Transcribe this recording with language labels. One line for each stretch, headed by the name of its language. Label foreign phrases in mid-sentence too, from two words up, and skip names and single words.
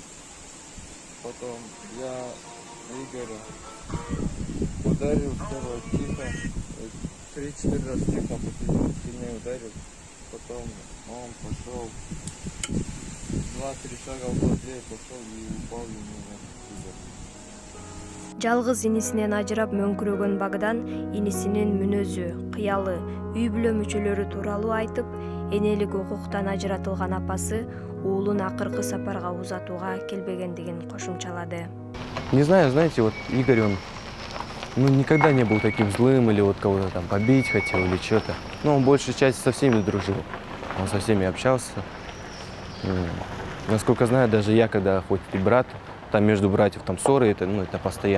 Russian: Потом я Игоря ударил сперва тихо, 3-4 раза тихо, а потом сильнее ударил. Потом он пошел 2-3 шага около двери пошел и упал в него.
Kyrgyz: Жалгыз инисинен ажырап мөңкүрөгөн Богдан инисинин мүнөзү, кыялы, үй бүлө мүчөлөрү тууралуу айтып, энелик укуктан ажыратылган апасы уулун акыркы сапарга узатууга келбегендигин кошумчалады.
Russian: Не знаю, знаете, Игорь, он никогда не был таким злым или кого-то побить хотел или что-то. Он большей частью со всеми дружил, он со всеми общался. Насколько знаю, даже я, когда хоть и брат, между братьев ссоры, это постоянное.